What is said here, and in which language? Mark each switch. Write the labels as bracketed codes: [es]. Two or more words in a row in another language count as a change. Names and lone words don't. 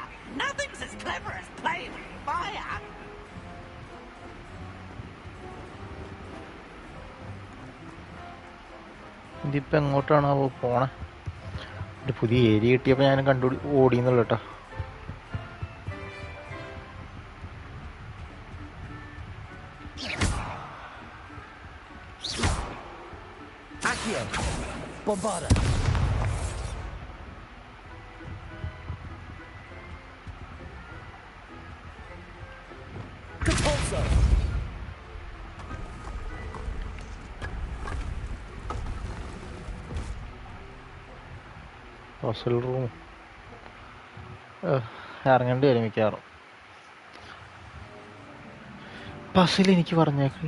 [en] Nothing's as clever as playing with fire. [ml] ഇതിപ്പോൾ എങ്ങോട്ടാണോ പോണേ? ഒരു പുതിയ ഏരിയ കിട്ടിയപ്പോൾ ഞാൻ ഓടിയെന്നുള്ളൂ കേട്ടോ. Bombarda. Capulso. [en] hostel room [ml] ഇറങ്ങേണ്ടി വരും മിക്കവാറും. പസിൽ എനിക്ക് പറഞ്ഞേക്കി.